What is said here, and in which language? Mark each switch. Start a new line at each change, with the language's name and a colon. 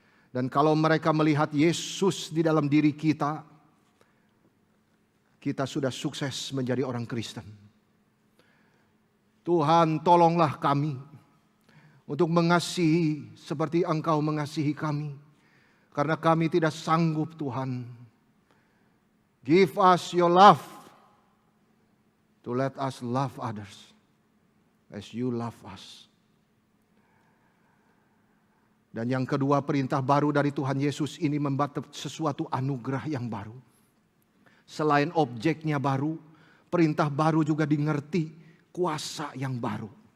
Indonesian: Dan kalau mereka melihat Yesus di dalam diri kita, kita sudah sukses menjadi orang Kristen. Tuhan, tolonglah kami untuk mengasihi seperti Engkau mengasihi kami. Karena kami tidak sanggup, Tuhan.
English: Give us your love to let us love others as you love us.
Indonesian: Dan yang kedua, perintah baru dari Tuhan Yesus ini membawa sesuatu anugerah yang baru. Selain objeknya baru, perintah baru juga dimengerti kuasa yang baru.